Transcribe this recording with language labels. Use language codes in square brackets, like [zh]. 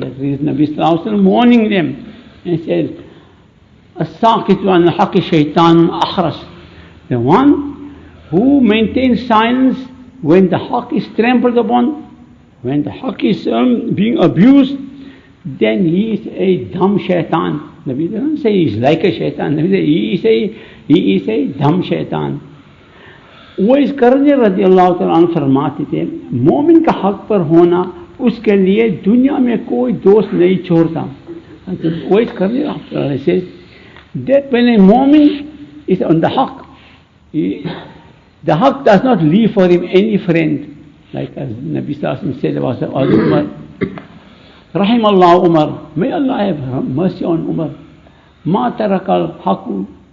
[en] That is Nabi Sallallahu Alaihi Wasallam warning them and said, [ar] الساكت عن الحق شيطان أخرس, [en] the one who maintains silence when the haqq is trampled upon, when the haqq is being abused, then he is a dumb shaitan. Nabi doesn't say he is like a shaitan. Nabi says he is a dumb shaitan. [hi] Uwais Qarni radiallahu ta'ala anhu फरमाते थे, मोमिन का हक पर होना उसके लिए दुनिया में कोई दोस्त नहीं छोड़ता. [en] Uwais Qarni says that when a mu'min is on the haqq, the haqq does not leave for him any friend, like as Nabi Sallallahu Alaihi Wasallam said about Umar. [ar] Rahimallahu Umar, [en] may Allah have mercy on Umar. [ar] Ma tarakal haqqu